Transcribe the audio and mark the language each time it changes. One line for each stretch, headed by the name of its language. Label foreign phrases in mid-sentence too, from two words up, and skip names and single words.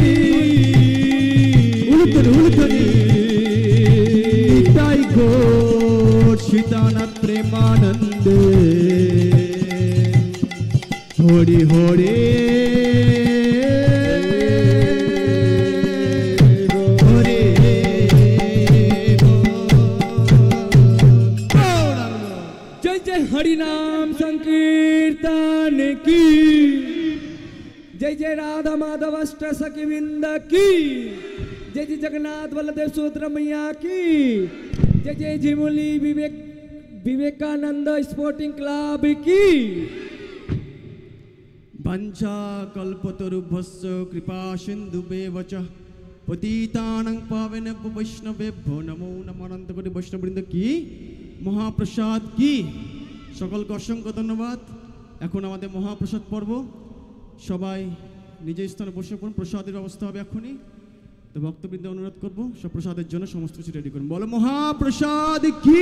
Bangla: উলুধনি নিতাই গৌর সীতানাথ প্রেমানন্দে হরি হরি হরে
Hindi: जय जय हरि नाम संकीर्तन की, जय जय राधा माधव अष्ट सखी वृंद की, जय जय जगन्नाथ बलदेव सुभद्रा मैया की, जय जय झिमुली विवेकानंद स्पोर्टिंग क्लब की।
Sanskrit: वंशा कल्पतरुभ्यश्च कृपा सिन्धुभ्येव च पतितानां पावनेभ्यो वैष्णवेभ्यो नमो नमः।
Hindi: अनंत कोटि वैष्णववृंद की
Bangla: মহাপ্রসাদ কি সকলকে অসংখ্য ধন্যবাদ। এখন আমাদের মহাপ্রসাদ পর্ব, সবাই নিজের স্থানে বসে পড়ুন, প্রসাদের ব্যবস্থা হবে এখনই। তো ভক্তবৃন্দ অনুরোধ করব সব প্রসাদের জন্য সমস্ত কিছু রেডি করুন। বলো মহাপ্রসাদ কি।